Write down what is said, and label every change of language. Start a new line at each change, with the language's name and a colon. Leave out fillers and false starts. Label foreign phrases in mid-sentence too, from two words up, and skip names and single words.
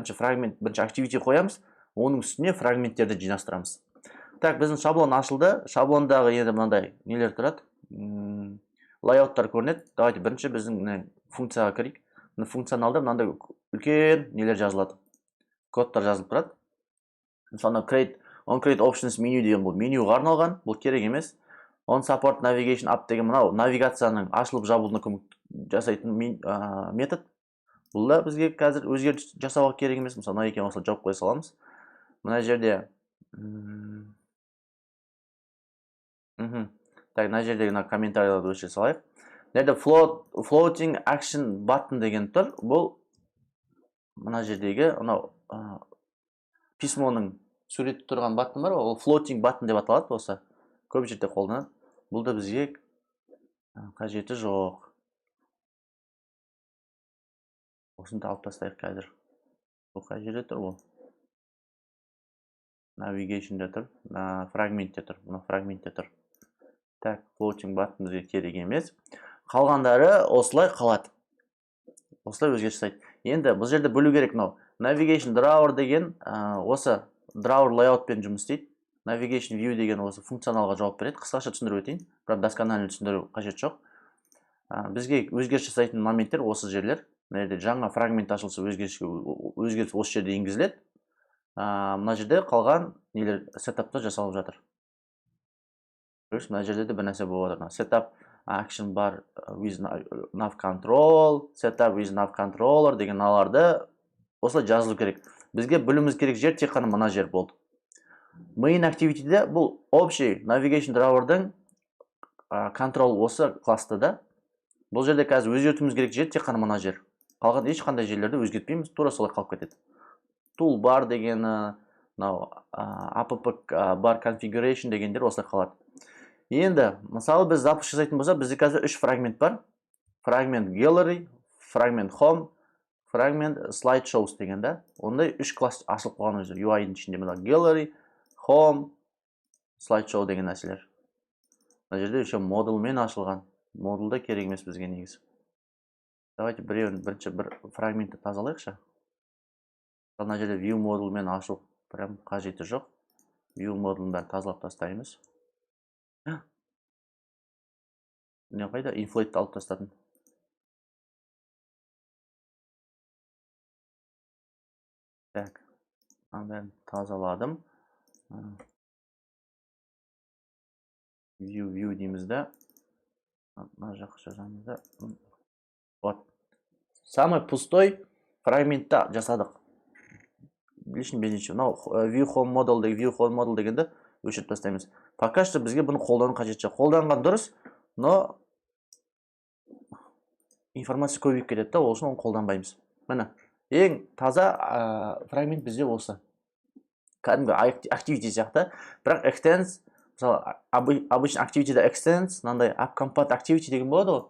Kazakh: Бірінші Activity қоямыз, оның үстіне фрагменттерді жинастырамыз. Так, біздің шаблон ашылды. Шаблондағы енді мынандай нелер тұрады. Лайауттар көрінеді. Давайте бірінші біздің функцияға кірейік. Функционалда мынандай үлкен нелер жазылады. Кодтар жазылып тұрады. Мысалы,
English: create options menu
Kazakh: деген бұл менюға арналған, бұл керек емес.
English: On support navigation app
Kazakh: деген мынау навигацияның ашылып жабылуына жасайтын метод. Бұл да бізге қазір өзгеріс жасауға керек емес. Мысалы, мына екен осылай жауып қоя саламыз. Мына жерде так, мына жердегі комментарияларды өшіре салайық. Жерде
English: floating action button
Kazakh: деген тұр. Бұл мына жердегі письмоның суреті тұрған баттын бар, ол
English: floating button
Kazakh: деп аталады болса. Көп жерде қолданады. Бұл да бізге қажеті жоқ. Осыны алып тастайық қазір. Бұл қай жерде тұр ол? Navigation'да тұр, фрагментте тұр. Мұна фрагментте тұр. Так,
English: floating button
Kazakh: бізге керек емес. Қалғандары осылай қалады. Осылай өзгеріс жасайды. Енді бұл жерде бөлу керек мынау.
English: Navigation Drawer
Kazakh: деген осы
English: Drawer layoutпен
Kazakh: жұмыс істейді.
English: Navigation View
Kazakh: деген осы функционалға жауап береді. Қысқаша түсіндіріп өтейін. Бірақ досконально түсіндіру қажет жоқ. Бізге өзгеріс жасайтын моменттер осы жерлер. Жаңа фрагмент ашылса өзгеріс осы жерде енгізіледі. Мына жерде қалған нелер сетапта жасалып жатыр. Көресіз, мына жерде де бір нәрсе болып жатыр.
English: Setup action бар with nav control, setup with nav controller
Kazakh: деген мыналарды осылай жазылу керек. Бізге білуіміз керек жер тек қана мына жер болды.
English: Main activity'де
Kazakh: бұл общий
English: navigation driver'дың control
Kazakh: осы класста да. Бұл жерде қазір өзгертуіміз керек жер тек қана мына жер. Қалған ешқандай жерлерді өзгертпейміз, тура солай қалып кетеді. Toolbar дегені,
English: app bar configuration
Kazakh: дегендер осылай қалады. Енді, мысалы біз запуск жасайтын болса, бізде қазір 3 фрагмент бар.
English: Fragment gallery, fragment home, fragment slideshows деген да.
Kazakh: Ондай 3 класс ашылып қойған өзі. UI-дің ішінде
English: gallery, home, slideshow
Kazakh: деген нәрселер. Мына жерде еще модулмен ашылған. Модулда керек емес бізге негізі. Давайте бірінші бір фрагментті тазалайықшы. Мына жерде view модулмен ашу прям қажеті жоқ. View модулын бәрін тазалап тастаймыз. Не қайда? Inflate алып тастадым. Так, бәрін тазаладым. View дейміз да. Мына жаққа жазамыз да. Вот.
Russian: Самый пустой
Kazakh: фрагментті жасадық.
Russian: Лишний без ничего.
English: View home model
Kazakh: дегенді өшіріп тастаймыз.
Russian: Пока что
Kazakh: бізге бұны қолдану қажет жоқ. Қолданған дұрыс,
Russian: но информация
Kazakh: көбейіп кетеді да, ол үшін оны қолданбаймыз. Міне, ең таза фрагмент бізде осы. Кәдімгі activity сияқты, бірақ extends, мысалы, обычно activity'да extends, мынандай
English: appcompat activity
Kazakh: деген болады ғой.